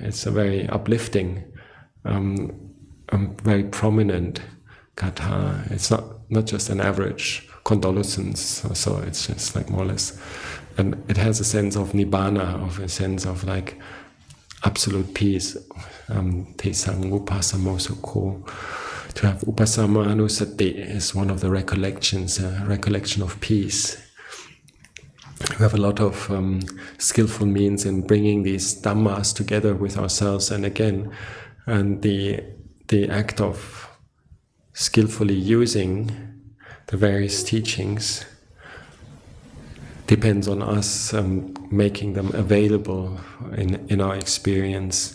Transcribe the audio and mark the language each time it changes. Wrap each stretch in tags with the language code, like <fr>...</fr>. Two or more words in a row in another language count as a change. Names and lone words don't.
<en>It's a very uplifting, very prominent gatha. It's not just an average condolences, so it's just like more or less, and it has a sense of nibbana, of a sense of like absolute peace.</en> <pi>Te sang upasamo sukho.</pi> <en>To have</en> <pi>upasama anusati</pi> <en>is one of the recollections, recollection of peace. We have a lot of skillful means in bringing these dhammas together with ourselves, and again, and the act of skillfully using the various teachings depends on us making them available in our experience.</en>